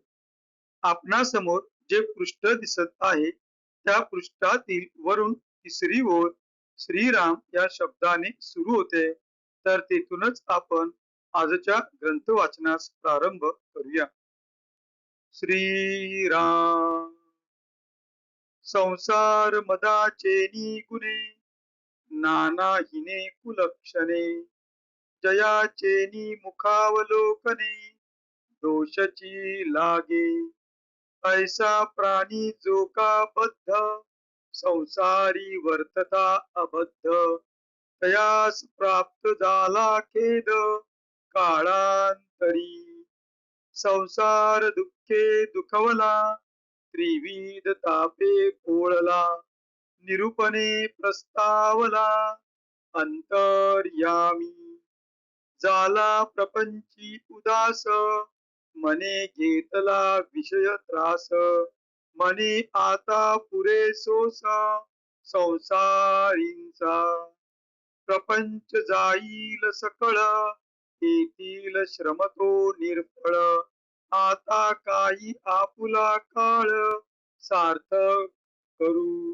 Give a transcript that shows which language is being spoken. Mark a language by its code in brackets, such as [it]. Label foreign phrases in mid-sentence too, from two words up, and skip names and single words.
[mr] आपणासमोर जे पृष्ठ दिसत आहे त्या पृष्ठातील वरून तिसरी ओळ श्रीराम या शब्दाने सुरू होते, तर तेथूनच आपण आजच्या ग्रंथ वाचनास प्रारंभ करूया. श्रीराम. संसार मदाचे गुणे, नानाहीने कुलक्षणे, जयाचे मुखावलोकने, दोषची लागे. ऐसा प्राणी जो का बद्ध, संसारी वर्तता अबद्ध, तयास प्राप्त झाला खेद काळांतरी. संसार दुःखे दुखवला, त्रिविध तापे पोळला, निरूपणे प्रस्तावला अंतर्यामी. झाला प्रपंची उदास, मने घेतला विषय त्रास, मने आता पुरे सोस संसारींचा. प्रपंच जाईल सकळ, येतील श्रम तो निर्फळ, आता काही आपुला काळ सार्थक करू.